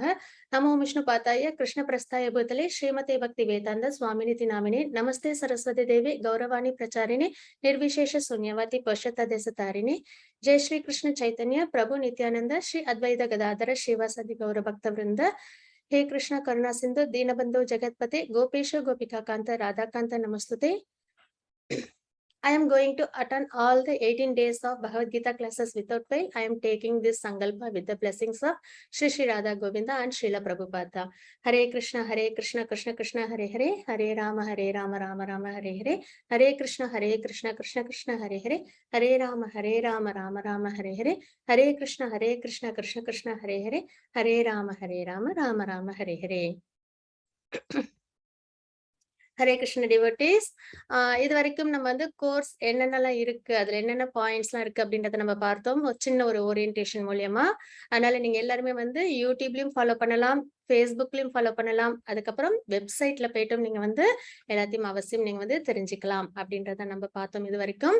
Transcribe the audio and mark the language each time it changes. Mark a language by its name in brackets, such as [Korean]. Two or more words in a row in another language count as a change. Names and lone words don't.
[Sanskrit] नमो विष्णु पादाय कृष्ण प्रेष्ठाय भूतले श्रीमते भक्ति वेदान्त स्वामिन्निति नामिने नमस्ते सारस्वते देवे गौरवाणी प्रचारिणे निर्विशेष शून्यवादि पाश्चात्य देश तारिणे. जय श्री कृष्ण चैतन्य प्रभु नित्यानन्द श्री अद्वैत गदाधर श्रीवासादि गौर भक्त वृन्द. हे कृष्ण करुणा सिंधु दीनबंधु जगतपते गोपेश गोपिका कांत राधा कांत नमस्तुते. [English] I am going to attend all the 18 days of Bhagavad Gita classes without fail. I am taking this Sankalpa with the blessings of Shri Shri Radha Govinda and Srila Prabhupada. Hare Krishna, Krishna Krishna, Hare Hare, Hare Rama, Rama Rama, Hare Hare, Hare Krishna, Krishna Krishna, Hare Hare, Hare Rama, Rama Rama, Hare Hare, Hare Krishna, Krishna Krishna, Hare Hare, Hare Rama, Rama Rama, Hare Hare. [Tamil] ஹரே கிருஷ்ண டிவோட்டீஸ். இது வரைக்கும் நம்ம வந்து கோர்ஸ் என்னென்னலாம் இருக்கு, அதுல என்னென்ன பாயிண்ட்ஸ் எல்லாம் இருக்கு அப்படின்றத நம்ம பார்த்தோம் ஒரு சின்ன ஒரு ஓரியன்டேஷன் மூலியமா. அதனால நீங்க எல்லாருமே வந்து யூடியூப்லயும் ஃபாலோ பண்ணலாம், ஃபேஸ்புக்லயும் ஃபாலோ பண்ணலாம். அதுக்கப்புறம் வெப்சைட்ல போயிட்டும் நீங்க வந்து எல்லாத்தையும் அவசியம் நீங்க வந்து தெரிஞ்சுக்கலாம் அப்படின்றத நம்ம பார்த்தோம் இது வரைக்கும்.